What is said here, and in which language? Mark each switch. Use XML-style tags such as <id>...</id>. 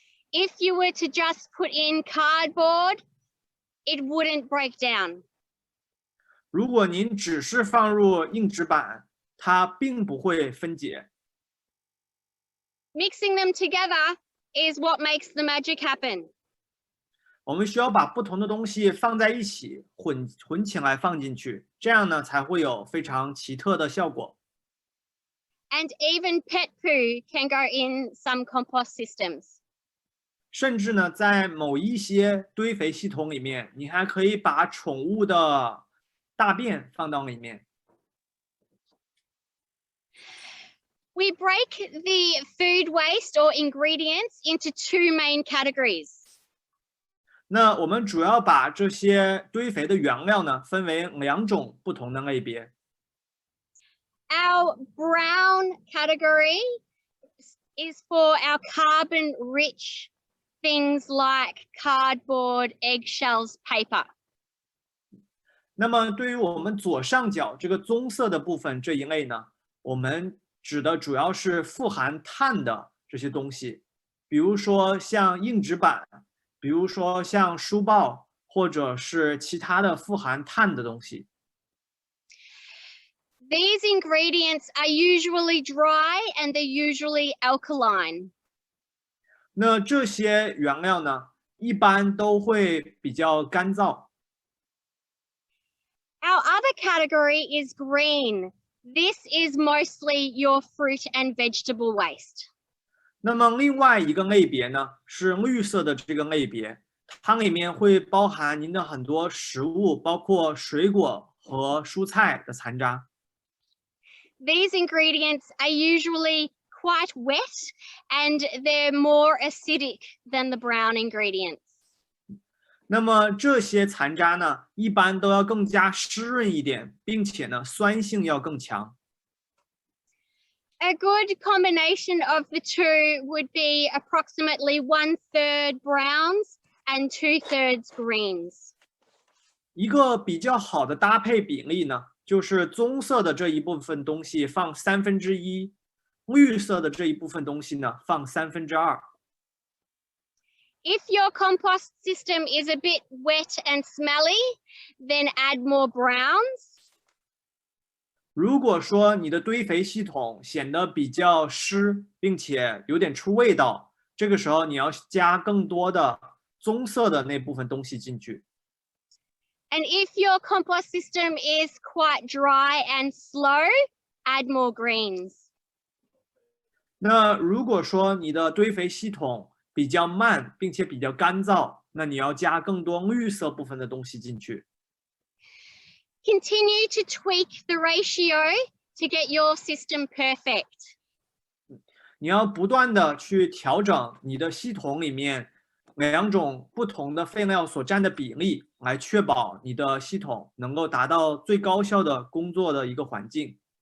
<en>If you were to just put in cardboard, it wouldn't break down.</en> <zh>如果您只是放入硬纸板，它并不会分解。</zh> <en>Mixing them together is what makes the magic happen.</en> <zh>我们需要把不同的东西放在一起，混起来放进去，这样呢才会有非常奇特的效果。</zh> <en>And even pet poo can go in some compost systems.</en> <zh>甚至呢，在某一些堆肥系统里面，你还可以把宠物的大便放到里面。</zh> <en>We break the food waste or ingredients into two main categories.</en> <zh>那我们主要把这些堆肥的原料呢，分为两种不同的类别。</zh> <en>Our brown category is for our carbon-rich things like cardboard, eggshells, paper.</en> <zh>那么对于我们左上角这个棕色的部分这一类呢，我们指的主要是富含碳的这些东西，比如说像硬纸板，比如说像书报，或者是其他的富含碳的东西。</zh> <en>These ingredients are usually dry and they're usually alkaline.</en> <zh>那这些原料呢，一般都会比较干燥。</zh> <en>Our other category is green. This is mostly your fruit and vegetable waste.</en> <zh>那么另外一个类别呢，是绿色的这个类别，它里面会包含您的很多食物，包括水果和蔬菜的残渣。</zh> <en>these ingredients are usually quite wet and they're more acidic than the brown ingredients.</en> <zh>那么这些残渣呢，一般都要更加湿润一点，并且呢，酸性要更强。</zh> <en>A good combination of the two would be approximately 1/3 browns and 2/3 greens.</en> <zh>一个比较好的搭配比例呢，就是棕色的这一部分东西放1/3，绿色的这一部分东西呢放2/3。</zh> <en>If your compost system is a bit wet and smelly, then add more browns.</en> <zh>如果说你的堆肥系统显得比较湿，并且有点出味道，这个时候你要加更多的棕色的那部分东西进去。</zh> <en>And if your compost system is quite dry and slow, add more greens.</en> <zh>那如果说你的堆肥系统比较慢，并且比较干燥，那你要加更多绿色部分的东西进去。</zh> <en>Continue to tweak the ratio to get your system perfect.</en> <zh>你要不断的去调整你的系统里面两种不同的废料所占的比例，来确保你的系统能够达到最高效的工作的一个环境。</zh>